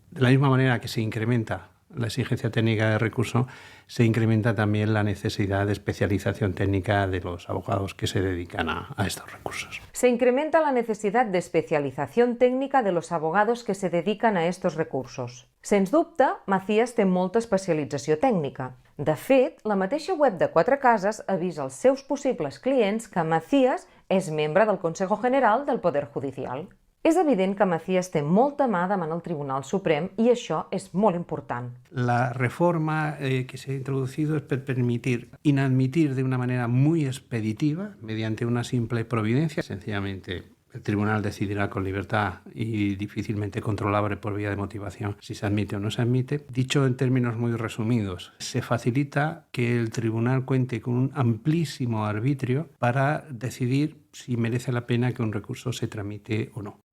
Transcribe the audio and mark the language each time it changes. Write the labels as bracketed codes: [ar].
[es] De la misma manera que se incrementa la exigencia técnica de recurso, se incrementa también la necesidad de especialización técnica de los abogados que se dedican a estos recursos. Se incrementa la necesidad de especialización técnica de los abogados que se dedican a estos recursos. [ca] Sens dubte, Macías té molta especialització tècnica. De fet, la mateixa web de Quatre Cases avisa als seus possibles clients que Macías és membre del Consejo General del Poder Judicial. És evident que Macías té molta mà davant el Tribunal Suprem i això és molt important. [es] La reforma que se ha introducido es permitir inadmitir de una manera muy expeditiva, mediante una simple providencia, sencillamente El tribunal decidirá con libertad y difícilmente controlable por vía de motivación si se admite o no se admite. Dicho en términos muy resumidos, se facilita que el tribunal cuente con un amplísimo arbitrio para decidir si merece la pena que un recurso se tramite o no.